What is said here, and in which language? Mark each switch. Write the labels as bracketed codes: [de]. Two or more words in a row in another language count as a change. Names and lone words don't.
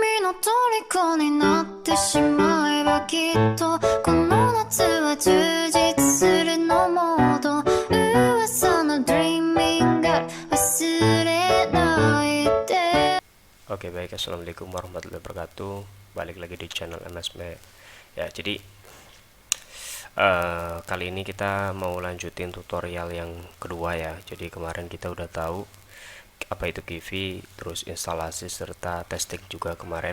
[ja] の虜になってしまえばきっとこの夏は充実するのモード噂の [en] Dreaming Girl [ja] 忘れないで。 [id] Oke, baik. [ar] السلام عليكم ورحمة الله وبركاته. [id] Balik lagi di channel MSM. Ya, jadi kali ini kita mau lanjutin tutorial yang kedua ya. Jadi kemarin kita udah tahu apa itu Givi, terus instalasi serta testing juga kemarin.